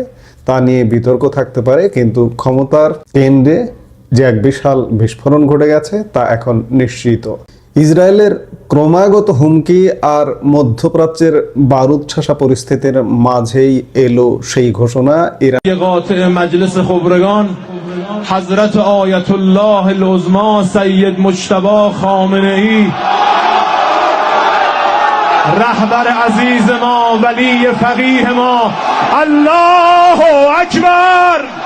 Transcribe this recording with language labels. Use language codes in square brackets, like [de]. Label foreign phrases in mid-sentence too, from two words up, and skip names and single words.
[bn] তা নিয়ে বিতর্ক থাকতে পারে, কিন্তু ক্ষমতার কেন্দ্রে যে এক বিশাল বিস্ফোরণ ঘটে গেছে তা এখন নিশ্চিত। ইসরায়েলের ক্রমাগত হুমকি আর মধ্যপ্রাচ্যের বারুদ ঠাসা পরিস্থিতির মাঝেই এলো সেই ঘোষণা। ইরান [fa] حضرت آیت الله العظما سید مجتبی خامنه‌ای رهبر عزیز ما، ولی فقیه ما، [ar] الله اکبر.